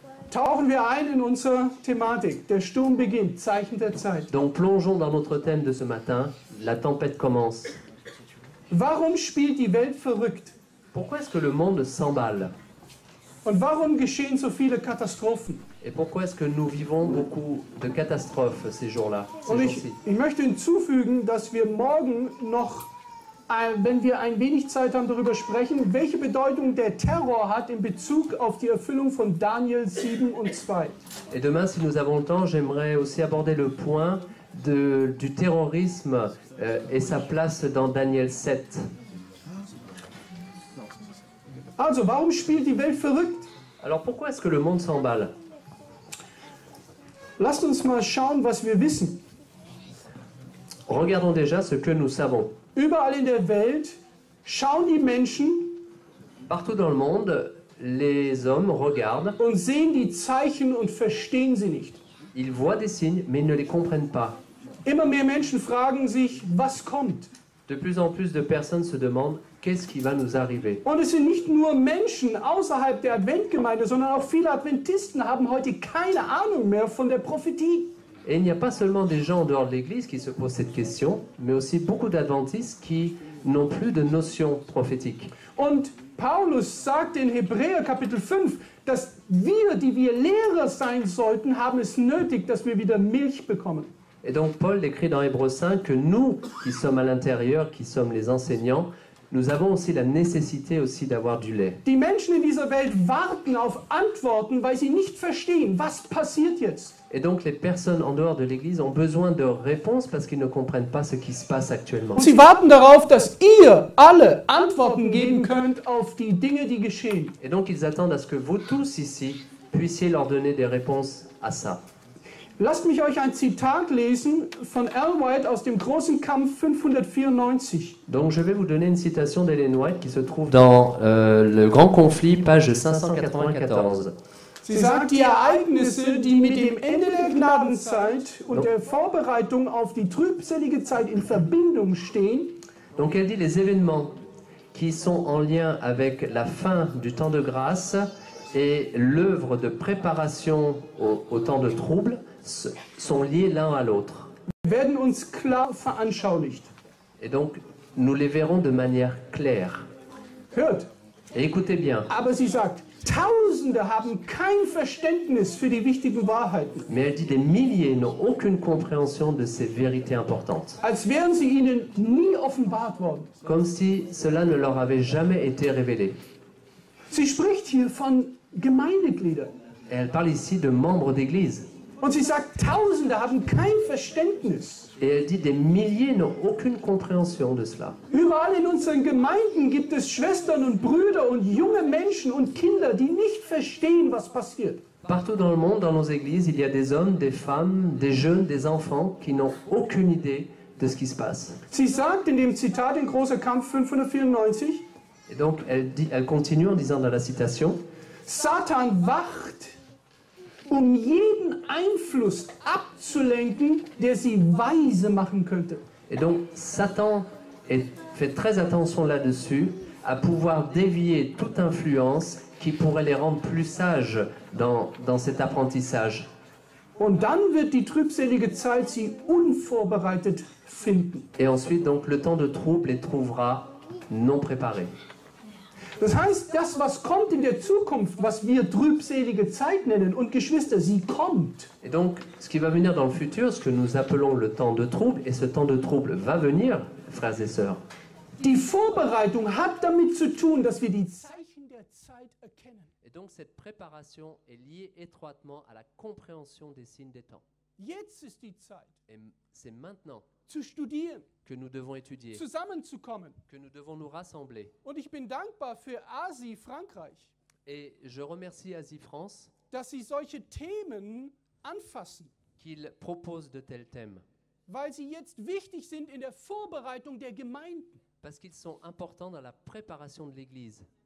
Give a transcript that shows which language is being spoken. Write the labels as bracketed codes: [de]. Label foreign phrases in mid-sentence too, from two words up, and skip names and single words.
[de] Tauchen wir ein in unsere Thematik. Der Sturm beginnt, Zeichen der Zeit. [fr] Donc plongeons dans notre thème de ce matin. La tempête commence. [de] Warum spielt die Welt verrückt? [fr] Pourquoi est-ce que le monde s'emballe? [de] Und warum geschehen so viele Katastrophen? [fr] Et pourquoi est-ce que nous vivons beaucoup de catastrophes ces jours-là, ces [de] Und [fr] jours-ci? [de] ich möchte hinzufügen, dass wir morgen noch, wenn wir ein wenig Zeit haben, darüber sprechen, welche Bedeutung der Terror hat in Bezug auf die Erfüllung von Daniel 7 und 2. [fr] Et demain, si nous avons le temps, j'aimerais aussi aborder le point du terrorisme et sa place dans Daniel 7. [de] Also, warum spielt die Welt verrückt? [fr] Alors pourquoi est-ce que le monde s'emballe? [de] Lasst uns mal schauen, was wir wissen. [fr] Regardons déjà ce que nous savons. [de] Überall in der Welt schauen die Menschen [fr] Partout dans le monde, les hommes regardent, [de] und sehen die Zeichen und verstehen sie nicht. [fr] ils voient des signes, mais ils ne les comprennent pas. [de] Immer mehr Menschen fragen sich, was kommt? [fr] De plus en plus de personnes se demandent qu'est-ce qui va nous arriver. [de] Und es sind nicht nur Menschen außerhalb der Adventgemeinde, sondern auch viele Adventisten haben heute keine Ahnung mehr von der Prophetie. [fr] Et il n'y a pas seulement des gens en dehors de l'Église qui se posent cette question, mais aussi beaucoup d'adventistes qui n'ont plus de notion prophétique. [de] Und Paulus sagt in Hebräer Kapitel 5, dass wir, die wir Lehrer sein sollten, haben es nötig, dass wir wieder Milch bekommen. [fr] Et donc Paul écrit dans Hébreux 5 que nous, qui sommes à l'intérieur, qui sommes les enseignants, nous avons aussi la nécessité aussi d'avoir du lait. [de] Die Menschen in dieser Welt warten auf Antworten, weil sie nicht verstehen, was passiert jetzt. [fr] Et donc les personnes en dehors de l'Église ont besoin de réponses parce qu'ils ne comprennent pas ce qui se passe actuellement. [de] Sie warten darauf, dass ihr alle Antworten geben könnt auf die Dinge, die geschehen. [fr] Et donc ils attendent à ce que vous tous ici puissiez leur donner des réponses à ça. [de] Lasst mich euch ein Zitat lesen von Ellen White aus dem großen Kampf 594. [fr] Donc je vais vous donner une citation d'Ellen White qui se trouve dans le Grand Conflit, page 594. [de] Sie sagt, die Ereignisse, die mit dem Ende der Gnadenzeit und der Vorbereitung auf die trübselige Zeit in Verbindung stehen, [fr] Donc elle dit les événements qui sont en lien avec la fin du temps de grâce et l'œuvre de préparation au temps de trouble sont liés l'un à l'autre. [de] werden uns klar veranschaulicht. [fr] Et donc nous les verrons de manière claire. [de] Hört, [fr] Et écoutez bien, [de] aber sie sagt, Tausende haben kein Verständnis für die wichtigen Wahrheiten, [fr] mais elle dit des milliers n'ont aucune compréhension de ces vérités importantes. [de] als wären sie ihnen nie offenbart worden. [fr] Comme si cela ne leur avait jamais été révélé. [de] Sie spricht hier von Gemeindegliedern. [fr] Et elle parle ici de membres d'église. [de] Und sie sagt, Tausende haben kein Verständnis. [fr] Et elle dit des milliers n'ont aucune compréhension de cela. [de] Überall in unseren Gemeinden gibt es Schwestern und Brüder und junge Menschen und Kinder, die nicht verstehen, was passiert. [fr] Partout dans le monde, dans nos églises, il y a des hommes, des femmes, des jeunes, des enfants qui n'ont aucune idée de ce qui se passe. [de] Sie sagt in dem Zitat in Großer Kampf 594, [fr] Et donc elle continue en disant dans la citation, [de] Satan wacht, um jeden Einfluss abzulenken, der sie weise machen könnte. [fr] et donc Satan fait très attention là-dessus à pouvoir dévier toute influence qui pourrait les rendre plus sages dans cet apprentissage. [de] Und dann wird die trübselige Zeit sie unvorbereitet finden. [fr] Et ensuite, donc, le temps de trouble les trouvera non préparés. [de] Das heißt, das, was kommt in der Zukunft, was wir trübselige Zeit nennen, und Geschwister, sie kommt. [fr] Et donc, ce qui va venir dans le futur, ce que nous appelons le temps de trouble, et ce temps de trouble va venir, frères et sœurs. [de] Die Vorbereitung hat damit zu tun, dass wir die Zeichen der Zeit erkennen. [fr] Et donc, cette préparation est liée étroitement à la compréhension des signes des temps. [de] Jetzt ist die Zeit, [fr] Et c'est maintenant [de] zu studieren, [fr] que nous devons étudier, [de] zusammenzukommen. [fr] que nous devons nous rassembler. [de] Und ich bin dankbar für ASI Frankreich, [fr] Et je remercie Asie France [de] dass sie solche Themen anfassen, [fr] qu'il propose de tels thèmes, [de] weil sie jetzt wichtig sind in der Vorbereitung der Gemeinden. [fr] parce qu'ils sont importants dans la préparation de l'Église.